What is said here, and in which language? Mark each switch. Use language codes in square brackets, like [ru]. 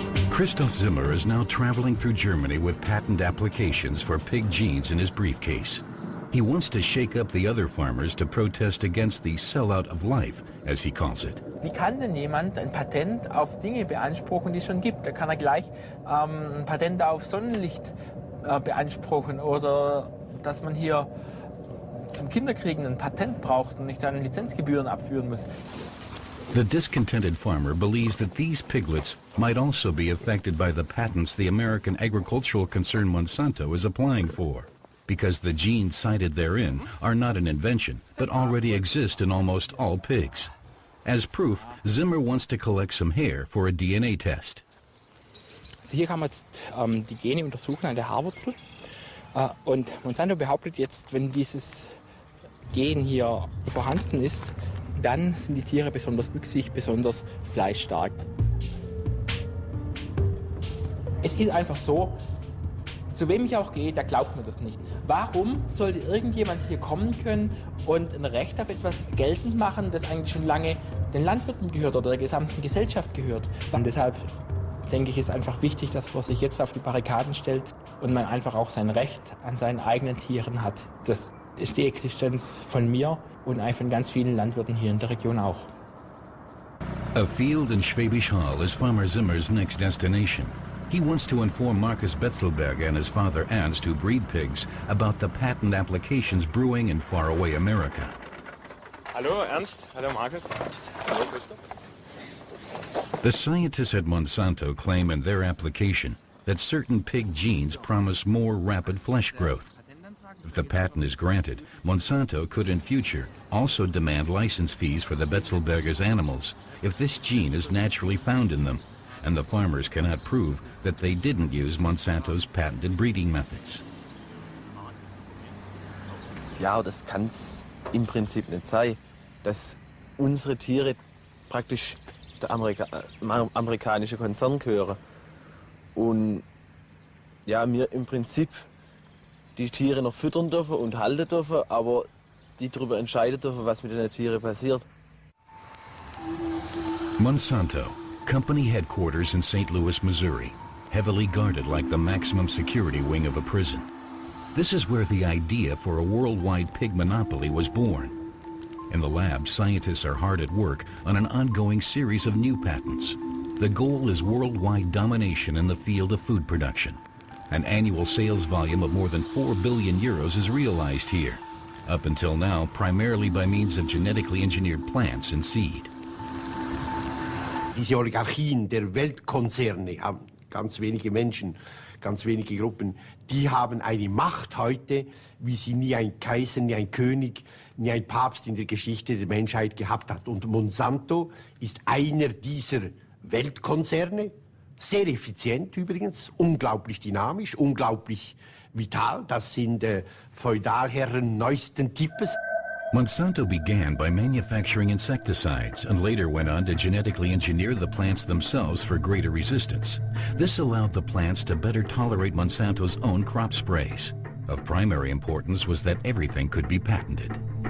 [en] Christoph Zimmer is now traveling through Germany with patent applications for pig genes in his briefcase. He wants to shake up the other farmers to protest against the sellout of life, as he calls it. [de] Wie kann denn jemand ein Patent auf Dinge beanspruchen, die es schon gibt? Da kann er gleich ein Patent auf Sonnenlicht beanspruchen oder dass man hier zum Kinderkriegen ein Patent braucht und nicht dann Lizenzgebühren abführen muss. [en] The discontented farmer believes that these piglets might also be affected by the patents the American agricultural concern Monsanto is applying for, because the genes cited therein are not an invention, but already exist in almost all pigs. As proof, Zimmer wants to collect some hair for a DNA test. [de] Also hier kann man jetzt die Gene untersuchen an der Haarwurzel. Und Monsanto behauptet jetzt, wenn dieses Gen hier vorhanden ist, dann sind die Tiere besonders wüchsig, besonders fleischstark. Es ist einfach so, zu wem ich auch gehe, der glaubt mir das nicht. Warum sollte irgendjemand hier kommen können und ein Recht auf etwas geltend machen, das eigentlich schon lange den Landwirten gehört oder der gesamten Gesellschaft gehört? Und deshalb denke ich, ist einfach wichtig, dass man sich jetzt auf die Barrikaden stellt und man einfach auch sein Recht an seinen eigenen Tieren hat. Das ist die Existenz von mir und eigentlich von ganz vielen Landwirten hier in der Region auch. [en] A field in Schwäbisch Hall is Farmer Zimmer's next destination. He wants to inform Markus Betzelberger and his father Ernst, who breed pigs, about the patent applications brewing in faraway America. [de] Hallo Ernst, hallo Markus. Hallo Christoph. [en] The scientists at Monsanto claim in their application that certain pig genes promise more rapid flesh growth. If the patent is granted, Monsanto could in future also demand license fees for the Betzelberger's animals if this gene is naturally found in them, and the farmers cannot prove that they didn't use Monsanto's patented breeding methods. [de] Ja, das kann es im Prinzip nicht sein, dass unsere Tiere praktisch der amerikanische Konzern gehören und ja, wir im Prinzip die Tiere noch füttern dürfen und halten dürfen, aber die darüber entscheiden dürfen, was mit den Tieren passiert. [en] Monsanto, company headquarters in St. Louis, Missouri, heavily guarded like the maximum security wing of a prison. This is where the idea for a worldwide pig monopoly was born. In the lab, scientists are hard at work on an ongoing series of new patents. The goal is worldwide domination in the field of food production. An annual sales volume of more than 4 billion euros is realized here, up until now primarily by means of genetically engineered plants and seed. [de] Diese Oligarchien der Weltkonzerne haben ganz wenige Menschen, ganz wenige Gruppen, die haben eine Macht heute, wie sie nie ein Kaiser, nie ein König, nie ein Papst in der Geschichte der Menschheit gehabt hat. Und Monsanto ist einer dieser Weltkonzerne, sehr effizient übrigens, unglaublich dynamisch, unglaublich vital. Das sind Feudalherren neuesten Types. [en] Monsanto began by manufacturing insecticides and later went on to genetically engineer the plants themselves for greater resistance. This allowed the plants to better tolerate Monsanto's own crop sprays. Of primary importance was that everything could be patented.